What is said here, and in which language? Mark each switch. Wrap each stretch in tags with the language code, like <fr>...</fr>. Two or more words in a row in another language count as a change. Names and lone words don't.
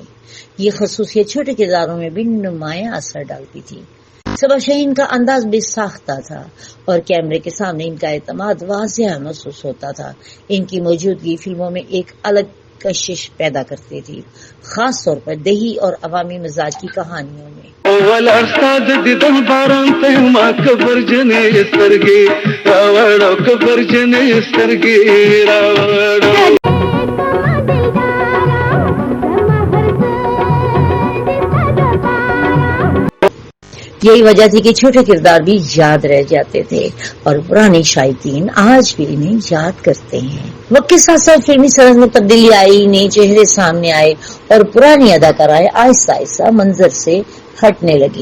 <ur>یہ خصوصیت چھوٹے کرداروں میں بھی نمایاں اثر ڈالتی تھی. صبا شاہین کا انداز بے ساختہ تھا اور کیمرے کے سامنے ان کا اعتماد واضح محسوس ہوتا تھا. ان کی موجودگی فلموں میں ایک الگ کشش پیدا کرتی تھی، خاص طور پر دیہی اور عوامی مزاج کی کہانیوں میں۔</ur> <ps>استاد دیدن باران ته ما کبر جنې سترګې راوړو کبر جنې سترګې راوړو</ps> <ur>یہی وجہ تھی کہ چھوٹے کردار بھی یاد رہ جاتے تھے اور پرانے شائقین آج بھی انہیں یاد کرتے ہیں۔ وقت کے ساتھ ساتھ فلمی سرحد میں تبدیلی آئی، نئے چہرے سامنے آئے اور پرانی اداکارائیں آہستہ آہستہ منظر سے ہٹنے لگی۔</ur>